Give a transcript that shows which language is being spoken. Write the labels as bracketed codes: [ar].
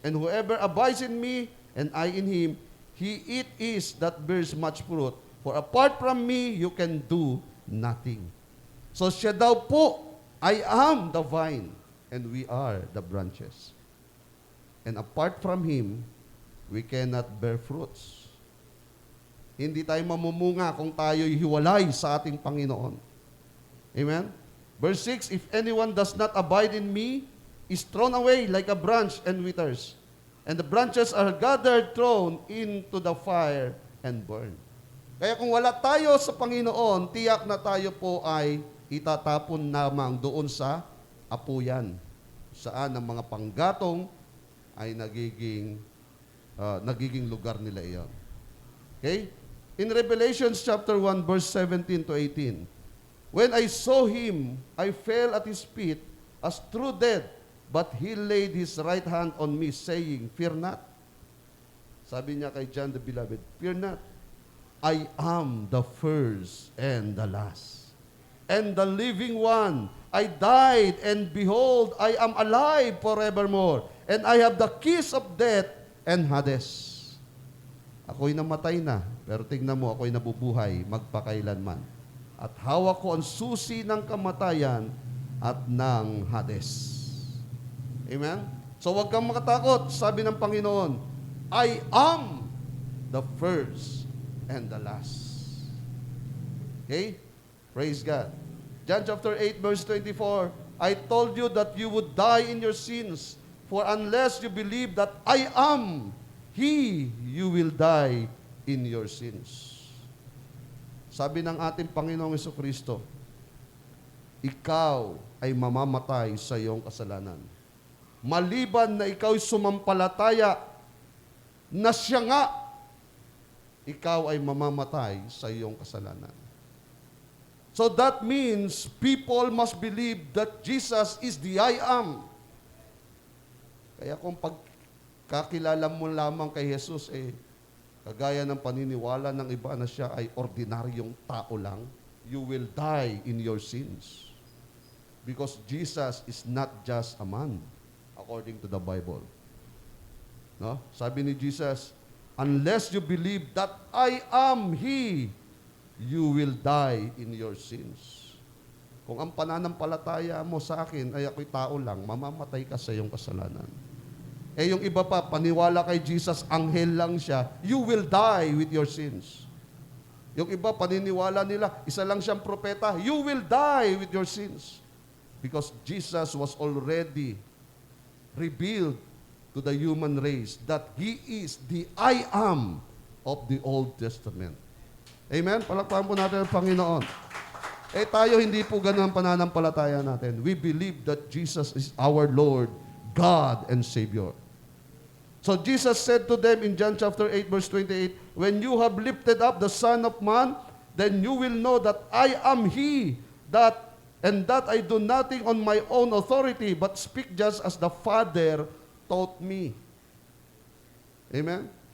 [en] And whoever abides in me, and I in him, he it is that bears much fruit. For apart from me, you can do nothing. So [tl] siya daw po, [en] I am the vine, and we are the branches. And apart from him, we cannot bear fruits. [tl] Hindi tayo mamumunga kung tayo'y hiwalay sa ating Panginoon. [en] Amen? Verse 6, if anyone does not abide in me, is thrown away like a branch and withers. And the branches are gathered, thrown into the fire, and burned. [tl] Kaya kung wala tayo sa Panginoon, tiyak na tayo po ay itatapon lamang doon sa apuyan. Saan ang mga panggatong ay nagiging lugar nila iyon. [en] Okay? In Revelation chapter 1, verse 17 to 18, when I saw him, I fell at his feet as true dead, but he laid his right hand on me, saying, fear not. [tl] Sabi niya kay [en] John the Beloved, fear not. I am the first and the last, and the living one. I died, and behold, I am alive forevermore, and I have the keys of death and Hades. [tl] Ako'y namatay na, pero tingnan mo, ako'y nabubuhay magpakailanman. At hawak ko ang susi ng kamatayan at ng Hades. [en] Amen? So [tl] huwag kang makatakot, sabi ng Panginoon, [en] I am the first and the last. Okay? Praise God. John chapter 8, verse 24, I told you that you would die in your sins, for unless you believe that I am He, you will die in your sins. [tl] Sabi ng ating Panginoong Jesucristo, ikaw ay mamamatay sa iyong kasalanan. Maliban na ikaw ay sumampalataya na siya nga, ikaw ay mamamatay sa iyong kasalanan. [en] So that means people must believe that Jesus is the I am. [tl] Kaya kung kakilala mo lamang kay Jesus, kagaya ng paniniwala ng iba na siya ay ordinaryong tao lang, [en] you will die in your sins. Because Jesus is not just a man, according to the Bible. No? [tl] Sabi ni Jesus, [en] unless you believe that I am He, you will die in your sins. [tl] Kung ang pananampalataya mo sa akin ay ako'y tao lang, mamamatay ka sa iyong kasalanan. Yung iba pa, paniwala kay Jesus, anghel lang siya, [en] you will die with your sins. [tl] Yung iba, paniniwala nila, isa lang siyang propeta, [en] you will die with your sins. Because Jesus was already revealed to the human race that He is the I am of the Old Testament. Amen? [tl] Palakpakan po natin ang Panginoon. Tayo hindi po ganun ang pananampalataya natin. [en] We believe that Jesus is our Lord, God, and Savior. So Jesus said to them in John chapter 8, verse 28, when you have lifted up the Son of Man, then you will know that I am He, and that I do nothing on my own authority, but speak just as the Father taught me. Amen?